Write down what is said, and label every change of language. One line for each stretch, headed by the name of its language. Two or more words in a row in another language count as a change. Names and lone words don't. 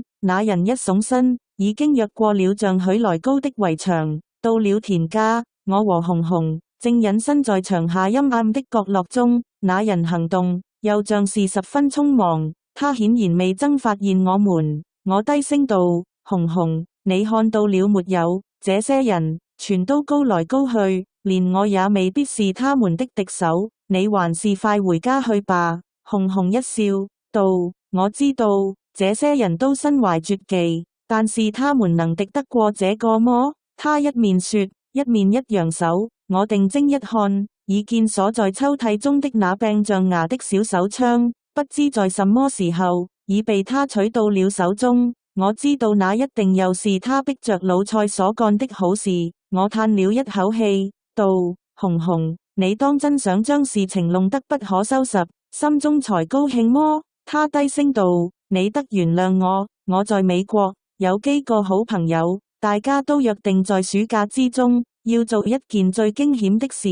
Chinese: 那人一聳身，已經躍過了像許來高的圍牆，到了田家。我和紅紅正隱身在牆下陰暗的角落中。那人行動又像是十分匆忙，他顯然未曾發現我們。我低聲道：紅紅，你看到了沒有？這些人全都高來高去，連我也未必是他們的敵手。你還是快回家去吧。紅紅一笑道：我知道這些人都身懷絕技，但是他們能敵得過這個麼？他一面說，一面一揚手。我定睛一看，已見鎖在抽屜中的那柄象牙的小手槍，不知在什麼時候已被他取到了手中。我知道那一定又是他逼着老蔡所幹的好事。我嘆了一口氣道：紅紅，你當真想將事情弄得不可收拾，心中才高興麼？他低聲道：你得原諒我，我在美國有幾個好朋友，大家都約定在暑假之中要做一件最驚險的事。